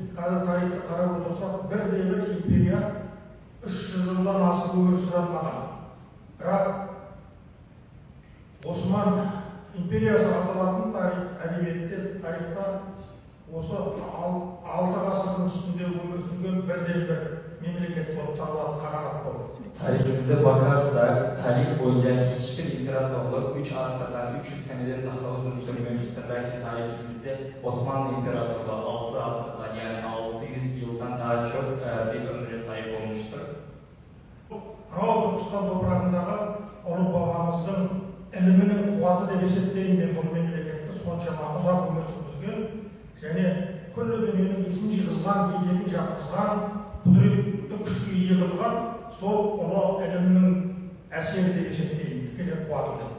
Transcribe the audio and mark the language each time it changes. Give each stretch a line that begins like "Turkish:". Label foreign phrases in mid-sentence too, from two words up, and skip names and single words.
Kazakh: Қазір тарихты қарап отырсақ, бірде-бір империя 300 жылдан асып өмір сүре алмаған. Бірақ Осман империясы аталатын әдебиетте, тарихта осы 6 ғасырдың үстінде өмір сүрген бірден-бір мемлекет болып табылатын қағанат болды.
Turkish: Tarihimize bakarsak, tarih boyunca hiçbir imparatorluk 3 asırdan, 300 seneden daha uzun sürmemiştir. Belki tarihimizde Osmanlı İmparatorluğu 6 asırdan, yani 600 yıldan daha çok bir ömre sahip olmuştur.
Kazakh: Түркістан топырағындағы ұлы бабамыздың ілімінің қуаты деп есептеймін мен бұл мемлекетті. Соншама ұзақ өмір сүргізген және күллі дүниенің есін жиғызған, беделін жатқызған, құдіретті күшке ие қылған сол ұлы ілімнің әсері деп есептеймін, тікелей қуаты деп.